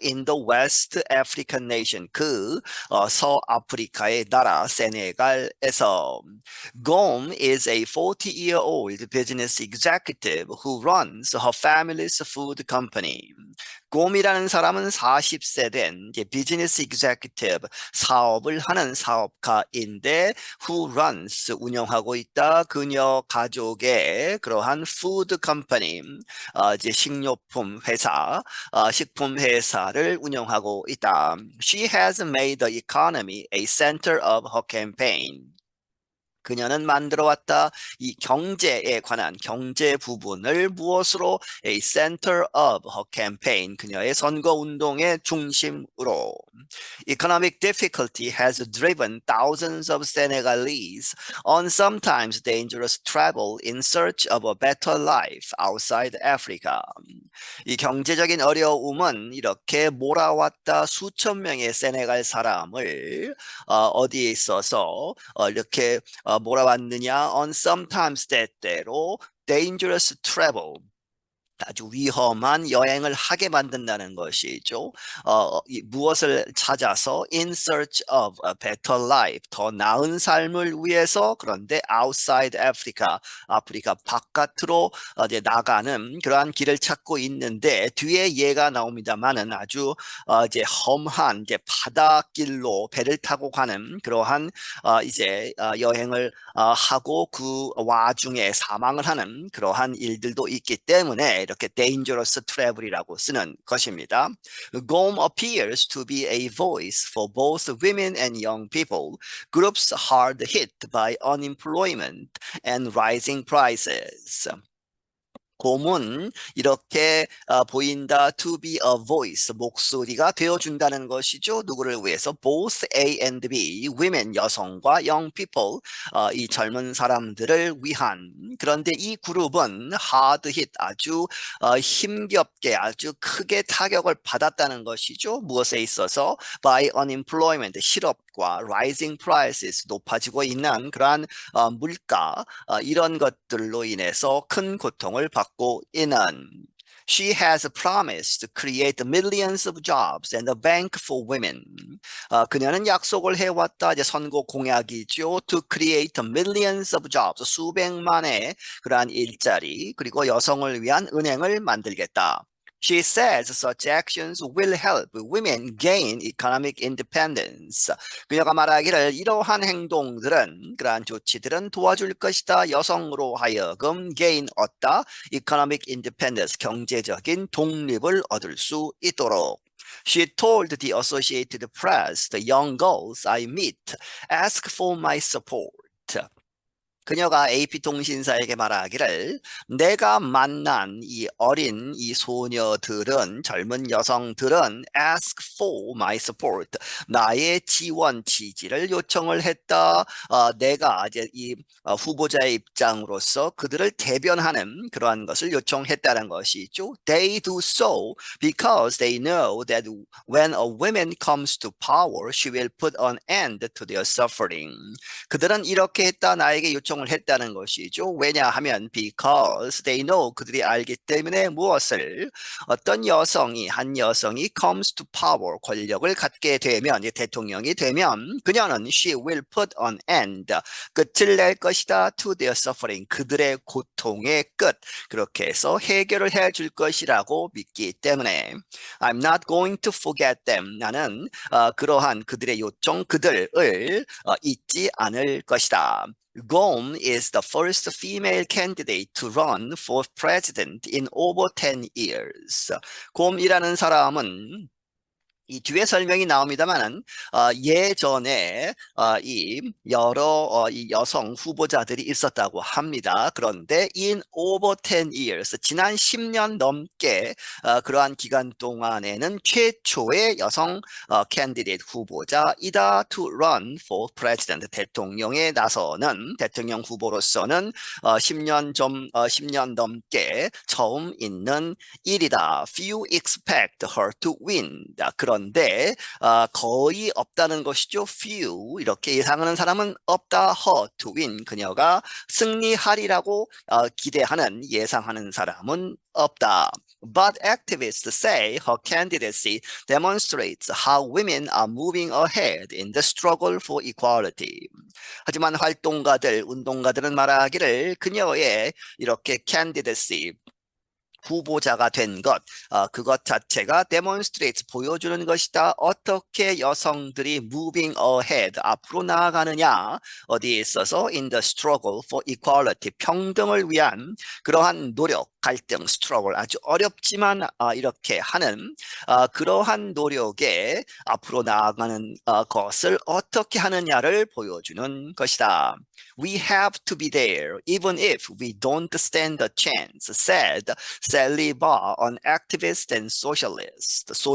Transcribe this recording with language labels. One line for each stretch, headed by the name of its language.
English: In the West African nation
Korean: 그 서아프리카의 나라 세네갈에서
English: Gom is a 40-year-old business executive who runs her family's food company.
Korean: 곰이라는 사람은 40세 된 비즈니스 executive, 사업을 하는 사업가인데
English: who runs,
Korean: 운영하고 있다. 그녀 가족의 그러한
English: food company,
Korean: 이제 식료품 회사, 식품 회사를 운영하고 있다.
English: She has made the economy a center of her campaign.
Korean: 그녀는 만들어왔다. 이 경제에 관한 경제 부분을 무엇으로
English: a center of her campaign
Korean: 그녀의 선거 운동의 중심으로.
English: Economic difficulty has driven thousands of Senegalese on sometimes dangerous travel in search of a better life outside Africa.
Korean: 이 경제적인 어려움은 이렇게 몰아왔다 수천 명의 세네갈 사람을 어디에 있어서 이렇게 몰아왔느냐
English: on sometimes
Korean: 때때로
English: dangerous travel
Korean: 아주 위험한 여행을 하게 만든다는 것이죠. 무엇을 찾아서
English: in search of a better life,
Korean: 더 나은 삶을 위해서 그런데
English: outside Africa,
Korean: 아프리카 바깥으로 이제 나가는 그러한 길을 찾고 있는데 뒤에 얘가 나옵니다만은 아주 이제 험한 이제 바닷길로 배를 타고 가는 그러한 이제 여행을 하고 그 와중에 사망을 하는 그러한 일들도 있기 때문에 이렇게
English: dangerous travel
Korean: 이라고 쓰는 것입니다.
English: Gom appears to be a voice for both women and young people, groups hard hit by unemployment and rising prices.
Korean: 곰은 이렇게 보인다
English: to be a voice
Korean: 목소리가 되어준다는 것이죠. 누구를 위해서?
English: Both A and B women
Korean: 여성과
English: young people
Korean: 이 젊은 사람들을 위한 그런데 이 그룹은
English: hard hit
Korean: 아주 힘겹게 아주 크게 타격을 받았다는 것이죠. 무엇에 있어서?
English: By unemployment
Korean: 실업과
English: rising prices
Korean: 높아지고 있는 그러한 물가 이런 것들로 인해서 큰 고통을 받고 있는
English: She has promised to create millions of jobs and a bank for women.
Korean: 그녀는 약속을 해왔다. 이제 선거 공약이죠.
English: To create millions of jobs.
Korean: 수백만의 그러한 일자리 그리고 여성을 위한 은행을 만들겠다.
English: She says such actions will help women gain economic independence.
Korean: 그녀가 말하기를 이러한 행동들은 그러한 조치들은 도와줄 것이다. 여성으로 하여금
English: gain
Korean: 얻다.
English: economic independence
Korean: 경제적인 독립을 얻을 수 있도록.
English: She told the Associated Press, the young girls I meet ask for my support.
Korean: 그녀가 AP통신사에게 말하기를 내가 만난 이 어린 이 소녀들은 젊은 여성들은
English: ask for my support
Korean: 나의 지원 지지를 요청을 했다. 내가 이제 이 후보자의 입장으로서 그들을 대변하는 그러한 것을 요청했다는 것이죠.
English: They do so because they know that when a woman comes to power, she will put an end to their suffering.
Korean: 그들은 이렇게 했다 나에게 요청을 했다는 것이죠. 왜냐하면
English: because they know
Korean: 그들이 알기 때문에 무엇을 어떤 여성이 한 여성이
English: comes to power
Korean: 권력을 갖게 되면 대통령이 되면 그녀는
English: she will put an end
Korean: 끝을 낼 것이다
English: to their suffering
Korean: 그들의 고통의 끝 그렇게 해서 해결을 해줄 것이라고 믿기 때문에
English: I'm not going to forget them
Korean: 나는 그러한 그들의 요청 그들을 잊지 않을 것이다.
English: Gom is the first female candidate to run for president in over 10 years.
Korean: 곰이라는 사람은 이 뒤에 설명이 나옵니다만은 예전에 이 여러 이 여성 후보자들이 있었다고 합니다. 그런데
English: in over 10 years
Korean: 지난 10년 넘게 그러한 기간 동안에는 최초의 여성 캔디데이트 후보자이다
English: to run for president
Korean: 대통령에 나서는 대통령 후보로서는 10년 넘게 처음 있는 일이다.
English: Few expect her to win.
Korean: 그런데 거의 없다는 것이죠.
English: Few
Korean: 이렇게 예상하는 사람은 없다.
English: Her to win
Korean: 그녀가 승리하리라고 기대하는 예상하는 사람은 없다.
English: But activists say her candidacy demonstrates how women are moving ahead in the struggle for equality.
Korean: 하지만 활동가들, 운동가들은 말하기를 그녀의 이렇게
English: candidacy
Korean: 후보자가 된 것, 그것 자체가
English: demonstrates,
Korean: 보여주는 것이다. 어떻게 여성들이
English: moving ahead,
Korean: 앞으로 나아가느냐, 어디에 있어서
English: in the struggle for equality,
Korean: 평등을 위한 그러한 노력, 갈등, struggle, 아주 어렵지만 이렇게 하는 그러한 노력에 앞으로 나아가는 것을 어떻게 하느냐를 보여주는 것이다.
English: We have to be there, even if we don't stand a chance, said Sally Barr, an activist and socialist.